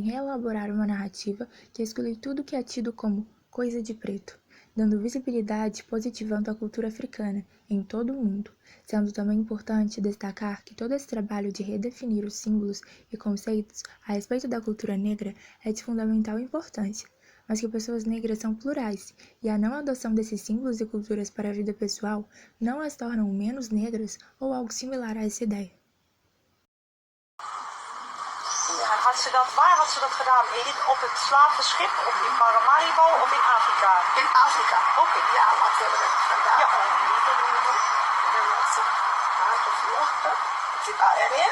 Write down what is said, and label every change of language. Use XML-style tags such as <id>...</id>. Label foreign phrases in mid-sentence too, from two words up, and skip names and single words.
<pt>reelaborar uma narrativa que exclui tudo que é tido como coisa de preto, dando visibilidade e positivando a cultura africana em todo o mundo, sendo também importante destacar que todo esse trabalho de redefinir os símbolos e conceitos a respeito da cultura negra é de fundamental importância, mas que pessoas negras são plurais, e a não adoção desses símbolos e culturas para a vida pessoal não as tornam menos negras ou algo similar a essa ideia.</pt> <nl>Waar had ze dat gedaan, Edith? Op het slavenschip, of in Paramaribo, of in Afrika? In Afrika. Oké. Ja, wat hebben we gedaan? Ja. En dan had ze haar gevlochten. Er zit haar erin.</nl>